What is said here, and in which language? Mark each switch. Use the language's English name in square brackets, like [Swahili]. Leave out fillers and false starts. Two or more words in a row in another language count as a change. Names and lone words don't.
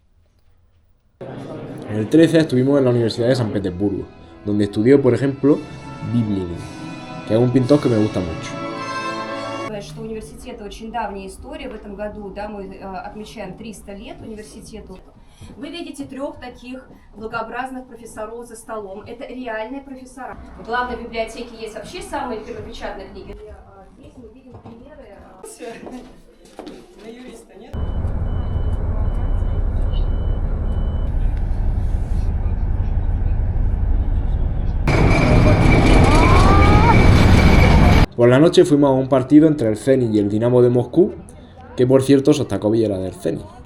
[Spanish] En el 13 estuvimos en la Universidad de San Petersburgo, donde estudió, por ejemplo, Biblini, que es un pintor que me gusta mucho. [Russian] Что университета очень давняя история. В этом году, да, мы отмечаем 300 лет университету. Вы видите 3 таких благообразных профессоров за столом. Это реальные профессора. В главной библиотеке есть вообще самые первопечатные книги. Здесь мы видим примеры. На юриста нет? [Spanish] Por la noche fuimos a un partido entre el Zenit y el Dinamo de Moscú, que por cierto Sostakovich era del Zenit.